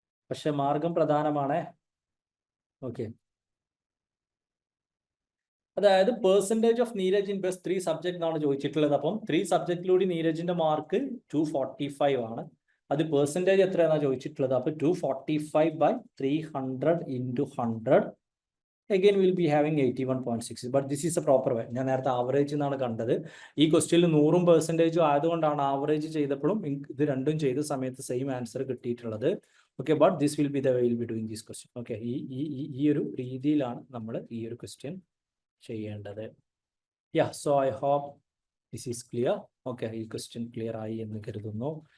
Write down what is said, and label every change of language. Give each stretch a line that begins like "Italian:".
Malayalam: പക്ഷെ മാർഗം പ്രധാനമാണ്. ഓക്കെ, അതായത്
English: percentage of Neeraj in best 3 subject
Malayalam: എന്നാണ് ചോദിച്ചിട്ടുള്ളത്. അപ്പം 3 സബ്ജക്റ്റിലൂടെ നീരജിന്റെ മാർക്ക് 245 ആണ്. അത് പെർസെൻറ്റേജ് എത്രയാണെന്നാണ് ചോദിച്ചിട്ടുള്ളത്.
English: അപ്പോൾ 245/300 × 100 again will be having 81.6. but this is a proper way.
Malayalam: ഞാൻ നേരത്തെ ആവറേജ് എന്നാണ് കണ്ടത്. ഈ ക്വസ്റ്റ്യനിൽ 100% ആയതുകൊണ്ടാണ് ആവറേജ് ചെയ്തപ്പോഴും ഇത് രണ്ടും ചെയ്ത സമയത്ത് സെയിം ആൻസർ കിട്ടിയിട്ടുള്ളത്.
English: Okay, but this will be the way will be doing this question. Okay,
Malayalam: ഈ ഒരു രീതിയിലാണ് നമ്മൾ ഈ ഒരു ക്വസ്റ്റ്യൻ ചെയ്യേണ്ടത്.
English: Yeah, so I hope this is clear. Okay,
Malayalam: ഈ ക്വസ്റ്റ്യൻ ക്ലിയർ ആയി എന്ന് കരുതുന്നു.